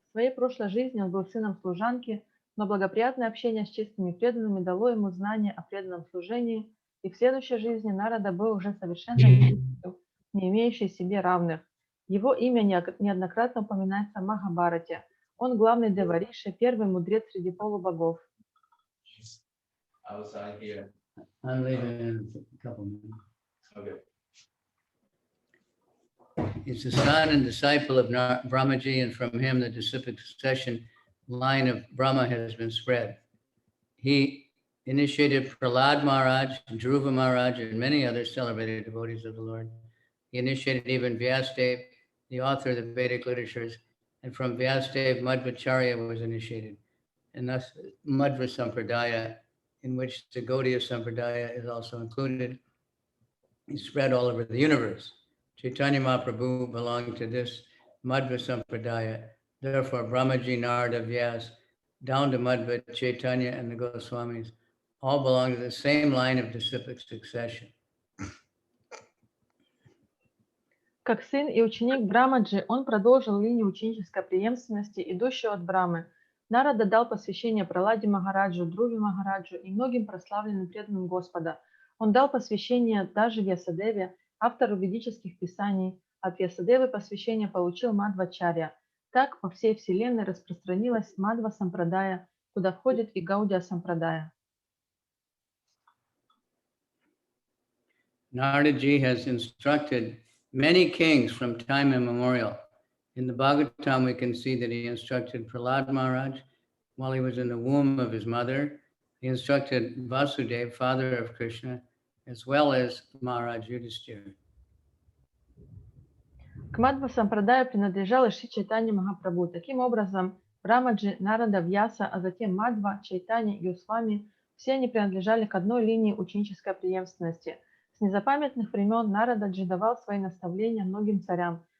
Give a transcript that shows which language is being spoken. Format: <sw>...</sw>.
<ru>В своей прошлой жизни он был сыном служанки, но благоприятное общение с чистыми преданными дало ему знание о преданном служении, и в следующей жизни Нарада был уже совершенно личностью, не имеющей себе равных. Его имя неоднократно упоминается в Махабхарате. Он главный Девариши, первый мудрец среди полубогов.</ru> <en>I'm leaving in a couple minutes. Okay. He's the son and disciple of Brahmaji, and from him the disciplic succession line of Brahma has been spread. He initiated Prahlad Maharaj, Dhruva Maharaj, and many other celebrated devotees of the Lord. He initiated even Vyasadeva, the author of the Vedic literatures, and from Vyasadeva, Madhvacharya was initiated, and thus Madhva Sampradaya, in which the Gaudiya Sampradaya is also included, is spread all over the universe. Chaitanya Mahaprabhu belonged to this Madhva Sampradaya. Therefore, Brahmaji, Narada, Vyas, down to Madhva, Chaitanya, and the Goswamis all belong to the same line of disciplic succession.</en> <ru>Как сын и ученик Брамаджи, он продолжил линию ученической преемственности, идущую от Брамы. Нарада дал посвящение Праладе Махараджу, Друве Махараджу и многим прославленным преданным Господа. Он дал посвящение даже Вьясадеве, автору ведических писаний. От Вьясадевы посвящение получил Мадвачарья. Так по всей вселенной распространилась Мадва Сампрадая, куда входит и Гаудия Сампрадая.</ru> <en>Naradaji has instructed many kings from time immemorial. In the Bhagavatam, we can see that he instructed Prahlad Maharaj while he was in the womb of his mother. He instructed Vasudeva, father of Krishna, as well as Maharaj Yudhishthira.</en> <ru>К Мадва Сампрадаю принадлежал и Шри Чайтанья Махапрабху. Таким образом, Брамаджи, Нарада, Вьяса, а затем Мадва, Чайтанья и Госвами, все они принадлежали к одной линии ученической преемственности. С незапамятных времен Нарададжи давал свои наставления многим царям.</ru>